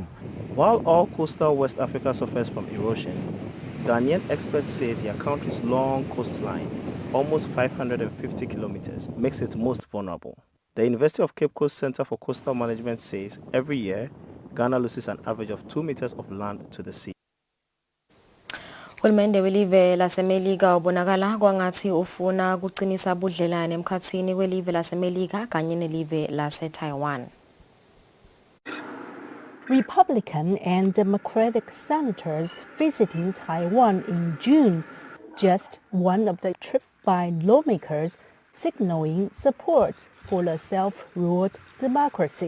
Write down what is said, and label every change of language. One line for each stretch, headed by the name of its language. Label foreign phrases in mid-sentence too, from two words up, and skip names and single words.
English: While all coastal West Africa suffers from erosion, Ghanaian experts say their country's long coastline, almost 550 kilometers, makes it most vulnerable. The University of Cape Coast Center for Coastal Management says every year, Ghana loses an average of 2 meters of land to the sea.
Swati: Uhulumende welive lasemelika ubonakala kwangathi ufuna kuqinisa budlelwane emkhathini kwelive lasemelika kanye nelive lase-Taiwan.
English: Republican and Democratic senators visiting Taiwan in June, just one of the trips by lawmakers signaling support for a self-ruled democracy.